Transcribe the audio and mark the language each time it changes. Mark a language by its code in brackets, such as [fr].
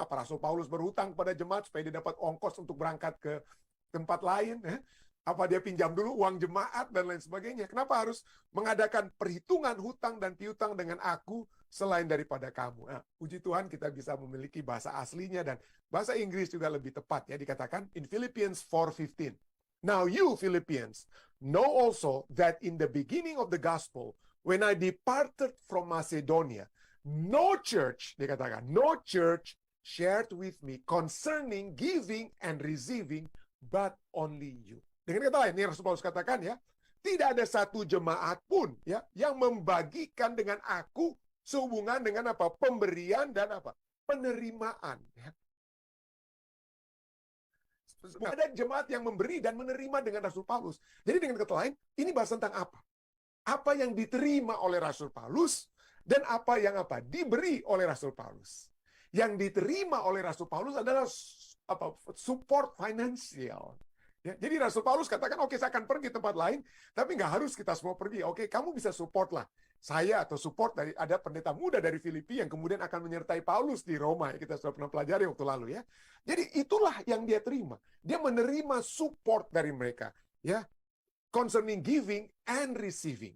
[id] Apa Rasul Paulus berhutang kepada jemaat supaya dia dapat ongkos untuk berangkat ke tempat lain? Apa dia pinjam dulu uang jemaat dan lain sebagainya? Kenapa harus mengadakan perhitungan hutang dan piutang dengan aku selain daripada kamu? Nah, puji Tuhan kita bisa memiliki bahasa aslinya dan bahasa Inggris juga lebih tepat ya, dikatakan [en] in Philippians 4:15. Now you Philippians know also that in the beginning of the gospel, when I departed from Macedonia, no church, [id] dikatakan, [en] no church shared with me concerning giving and receiving, but only you. [id] Dengan kata lain, ini Rasul Paulus katakan ya, tidak ada satu jemaat pun ya yang membagikan dengan aku sehubungan dengan apa? Pemberian dan apa? penerimaan. Ya. Ada jemaat yang memberi dan menerima dengan Rasul Paulus. Jadi dengan kata lain, ini bahas tentang apa? Apa yang diterima oleh Rasul Paulus dan apa yang diberi oleh Rasul Paulus. Yang diterima oleh Rasul Paulus adalah support finansial. Ya, jadi Rasul Paulus katakan, oke, saya akan pergi tempat lain, tapi nggak harus kita semua pergi. Oke, kamu bisa support lah saya atau support dari ada pendeta muda dari Filipi yang kemudian akan menyertai Paulus di Roma. Kita sudah pernah pelajari waktu lalu ya. Jadi itulah yang dia terima. Dia menerima support dari mereka. [en] Ya, concerning giving and receiving.